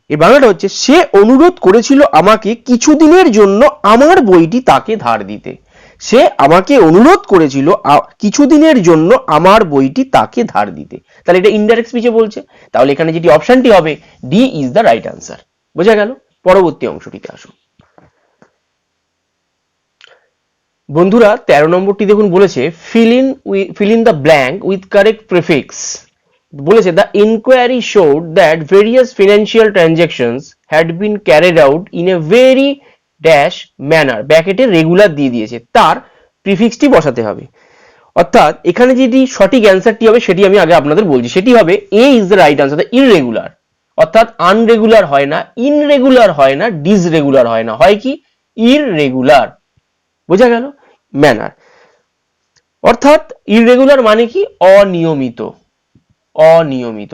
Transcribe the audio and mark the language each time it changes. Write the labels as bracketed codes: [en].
[bn] এর বাংলাটা হচ্ছে সে অনুরোধ করেছিল আমাকে কিছুদিনের জন্য আমার বইটি তাকে ধার দিতে। সে আমাকে অনুরোধ করেছিল কিছুদিনের জন্য আমার বইটি তাকে ধার দিতে। তাহলে এটা ইনডাইরেক্ট স্পিচে বলছে। তাহলে এখানে যেটি অপশনটি হবে [en] D is the right answer. [bn] বোঝা গেল? পরবর্তী অংশটিতে আসুন। বন্ধুরা 13 নম্বরটি দেখুন, বলেছে [en] fill in the blank with correct prefix। [bn] বলেছে [en] the inquiry showed that various financial transactions had been carried out in a very dash manner। [bn] ব্র্যাকেটে রেগুলার দিয়ে দিয়েছে, তার প্রিফিক্সটি বসাতে হবে। অর্থাৎ এখানে যেটি সঠিক অ্যান্সারটি হবে সেটি আমি আগে আপনাদের বলছি, সেটি হবে [en] A is the right answer. [bn] Irregular, অর্থাৎ আনরেগুলার হয় না, ইনরেগুলার হয় না, ডিসরেগুলার হয় না, হয় কি? ইররেগুলার। বোঝা গেল? ম্যানার, অর্থাৎ ইররেগুলার মানে কি? অনিয়মিত। অনিয়মিত।